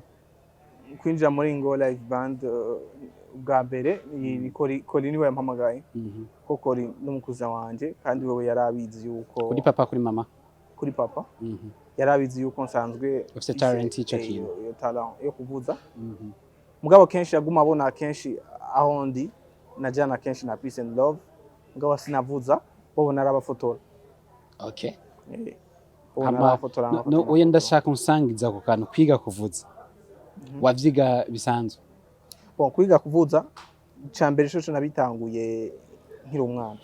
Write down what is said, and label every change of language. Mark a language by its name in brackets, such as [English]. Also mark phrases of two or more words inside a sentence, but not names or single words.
[Rundi] Kwinjira muri Ingo Live Band bwa mbere ni Kori niwe yampamagaye. Ko Kori n'umukuza wanje, kandi wewe yarabizi yuko kuri papa kuri mama. Kuri papa yarabizi yuko nsanzwe ufite talent ico kintu, iyo talent yo kuvuza. Mugabo kenshi yaguma abona kenshi aho ndi najana kenshi na [English] peace and love, [Rundi] mugabo sinavuza bo narabafotora. Okay. Narabafotora. No, oya ndashaka unsangiza ku kantu kwiga kuvuza. Wavyiga bisanzwe? Kwiga kuvuza icambere cyo nabitanguye nkiri umwana.